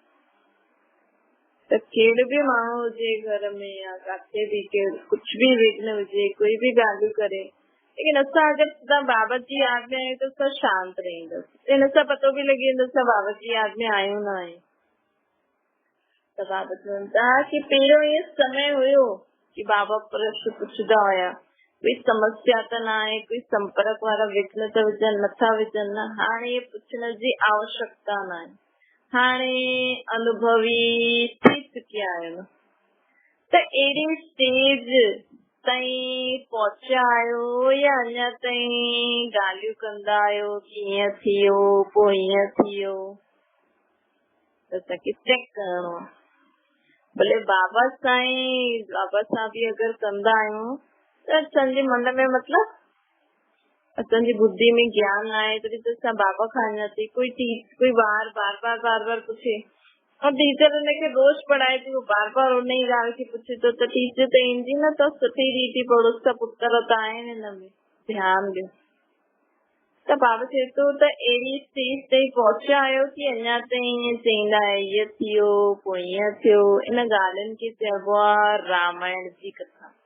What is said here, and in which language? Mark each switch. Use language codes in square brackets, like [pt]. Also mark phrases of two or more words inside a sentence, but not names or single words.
[sd] त कहिड़ो बि माण्हू हुजे घर में या किथे बि कुझु बि विघ्न हुजे, कोई बि ॻाल्हियूं करे, लेकिन असां अगरि सिधा बाबा जी यादि में आहियूं त असां शांत रहंदासीं। हिन सां पतो बि लॻी वेंदो असां बाबा जी यादि में आहियूं न आहियूं। त बाबा चवनि था कि पहिरियों इहो समय हुयो कि बाबा प्रश्न पुछंदा हुया, कोई समस्या त न आहे, कोई संपर्क वारा विघ्न त विझनि नथा विझनि न। हाणे पुछण जी आवश्यकता न आहे, हाणे अनुभवी थी चुकिया आहिनि। त अहिड़ी स्टेज ताईं पहुचा आहियो या अञा ताईं ॻाल्हियूं कंदा आहियो कि ईअं थी वियो पोइ ईअं थी वियो? त असांखे चेक करणो आहे। भले बाबा सां बि अगरि कंदा आहियूं त असांजे मन में मतलब असांजी बुद्धि में ज्ञान आहे तॾहिं त असां बाबा खां अञा ताईं कोई बार बार पुछे और टीचर हुनखे रोज़ पढ़ाए थी, वो बार बार उन ई ॻाल्हि खे पुछे थो त टीचर त ईंदी न। त सुठी रीति पढ़ोस त पुत्र त आहिनि हिन में, ध्यानु ॾियो। त बाबा चए थो त अहिड़ी स्टेज ताईं पहुचा आहियो कि अञा ताईं ईअं चईंदा ईअं थियो पोइ ईअं थियो। इन ॻाल्हियुनि खे चइबो आहे रामायण जी कथा।